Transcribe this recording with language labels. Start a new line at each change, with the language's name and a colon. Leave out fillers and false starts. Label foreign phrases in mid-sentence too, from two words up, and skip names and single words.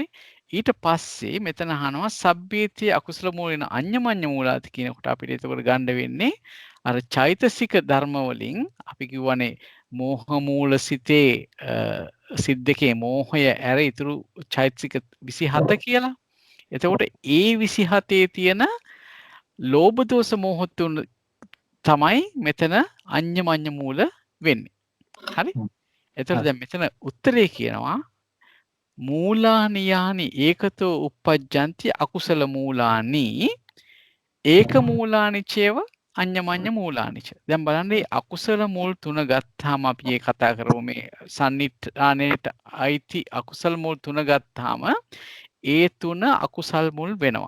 Sinhala: ඊට පස්සේ මෙතන අහනවා
Pali: සබ්බේතී අකුසල මූලින අඤ්ඤමඤ්ඤ මූලාති
Sinhala: කියනකොට අපිට එතකොට ගන්න වෙන්නේ අර චෛතසික ධර්ම වලින් අපි කියවනේ මෝහ මූල සිතේ සිත් දෙකේ මෝහය ඇර ඉතුරු චෛතසික 27 කියලා. එතකොට ඒ 27 තියෙන ලෝභ දෝෂ මෝහ තුන තමයි මෙතන
Pali: අඤ්ඤමඤ්ඤ මූල
Sinhala: වෙන්නේ. හරි? එතකොට දැන් මෙතන උත්තරේ කියනවා
Pali: මූලානි යානි ඒකතෝ uppajjanti අකුසල මූලානි ඒක මූලානි චේව අඤ්ඤමඤ්ඤ මූලානි ච.
Sinhala: දැන් බලන්න මේ අකුසල මූල් තුන ගත්තාම අපි මේ කතා කරමු මේ සම්නිත්‍රාණයට අයිති අකුසල මූල් තුන ගත්තාම ඒ තුන අකුසල් මුල් වෙනවා.